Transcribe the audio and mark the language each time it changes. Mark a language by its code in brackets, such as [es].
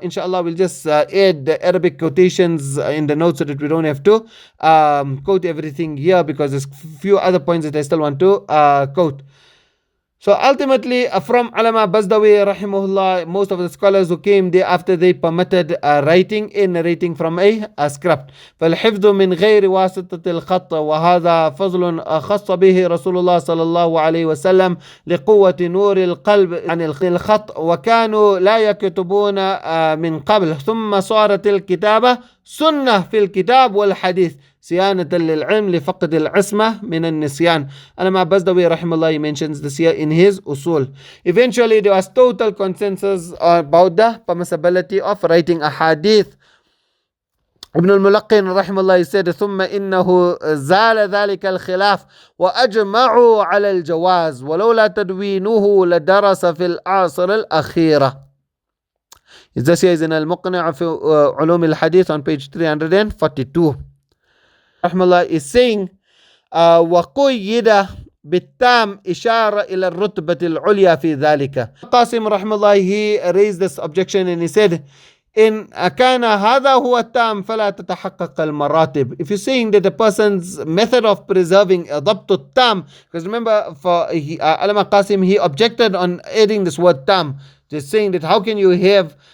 [en] Inshallah, we'll just add the Arabic quotations in the notes so that we don't have to quote everything here, because there's a few other points that I still want to quote. So ultimately, from Alama Bazdawi rahimahullah, most of the scholars who came thereafter, they permitted writing and narrating from a script. [ar] فالحفظ من غير واسطة الخط وهذا فضل خص به رسول الله صلى الله عليه وسلم لقوة نور القلب عن الخط وكانوا لا يكتبون من قبل ثم صارت الكتابة سنة في الكتاب والحديث صيانة للعلم لفقد العصمة من النسيان. [en] Alama Bazdawi rahimahullah, he mentions this here in his usul. Eventually there was total consensus about the permissibility of writing a hadith. Ibn al-Mulaqqin rahimahullah, he said [ar] ثم إنه زال ذلك الخلاف وأجمعوا على الجواز ولولا تدوينه لدرس في العصر الأخيرة. [en] This here is in al-Muqni' في علوم الحديث on page 342. Rahmallah is saying [ar] وقيد بالتام إشارة إلى الرتبة العليا في ذلك. [en] Qasim rahmallah, he raised this objection and he said [ar] إن كان هذا هو التام فلا تتحقق المراتب. [en] If you're saying that a person's method of preserving ضبط التام, because remember for Alama Qasim, he objected on adding this word tam, just saying that how can you have